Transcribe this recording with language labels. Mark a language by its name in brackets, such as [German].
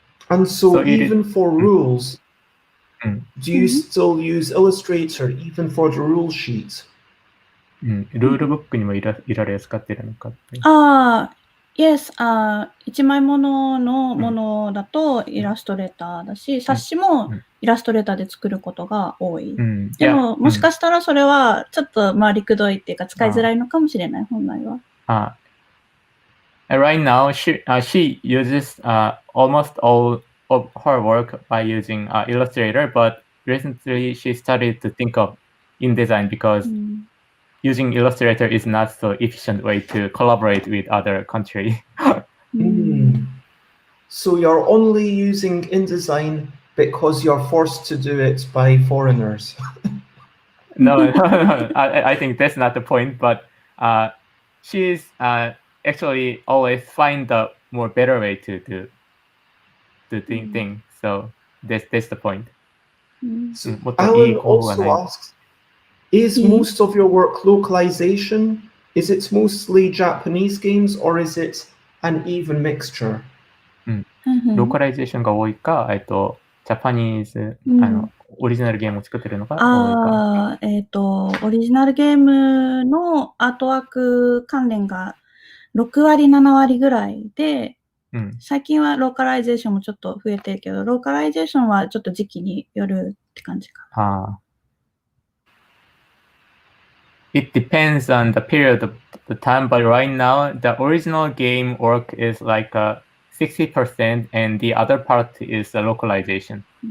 [English] And so even for rules, do you still use Illustrator even for the rule sheet? [Japanese] ルールブックにもいられ使ってるのかって。 Yes, 一枚もののものだとイラストレーターだし、冊子もイラストレーターで作ることが多い。でも、もしかしたらそれはちょっとりくどいっていうか使いづらいのかもしれない、本来は。 [English] Right now, she uses almost all of her work by using Illustrator, but recently she started to think of InDesign because using Illustrator is not so efficient way to collaborate with other countries. So you're only using InDesign because you're forced to do it by foreigners? No, I think that's not the point, but she's actually always find the more better way to do things. So that's the point. So Alan also asks, is most of your work localization? Is it mostly Japanese games or is it an even mixture? [Japanese] ローカライゼーションが多いか、ジャパニーズ、オリジナルゲームを作ってるのが多いか。オリジナルゲームのアートワーク関連が6割、7割ぐらいで、最近はローカライゼーションもちょっと増えてるけど、ローカライゼーションはちょっと時期によるって感じかな。 [English] It depends on the period of the time, but right now the original game work is like 60% and the other part is the localization.